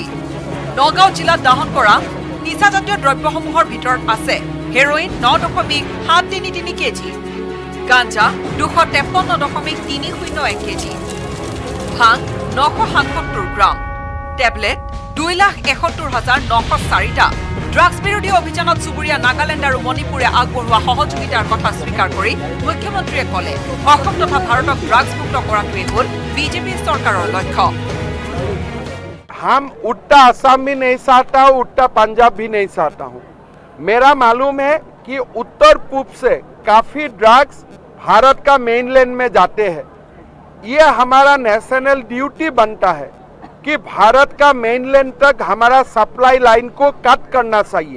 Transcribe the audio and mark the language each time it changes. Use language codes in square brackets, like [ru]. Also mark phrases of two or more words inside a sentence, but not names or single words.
[as] নগাঁও জিলাত দাহন কৰা নিচাজাতীয় দ্ৰব্যসমূহৰ ভিতৰত আছে হেৰোইন 9.733 কেজি, গাঞ্জা 253.301 কেজি, ভাং 977 গ্ৰাম, টেবলেট 2,71,904টা। ড্ৰাগছ বিৰোধী অভিযানত চুবুৰীয়া নাগালেণ্ড আৰু মণিপুৰে আগবঢ়োৱা সহযোগিতাৰ কথা স্বীকাৰ কৰি মুখ্যমন্ত্ৰীয়ে ক'লে অসম তথা ভাৰতক ড্ৰাগছ মুক্ত কৰাটোৱে হ'ল বিজেপি চৰকাৰৰ লক্ষ্য। [hi] हम उल्टा असम भी नहीं चाहता हूँ, उल्टा पंजाब भी नहीं चाहता हूँ। मेरा मालूम है कि उत्तर पूर्व से काफी ड्रग्स भारत का मेनलैंड में जाते हैं। ये हमारा [en] national duty [hi] बनता है कि भारत का मेनलैंड तक हमारा [en] supply line [hi] को कट करना चाहिए।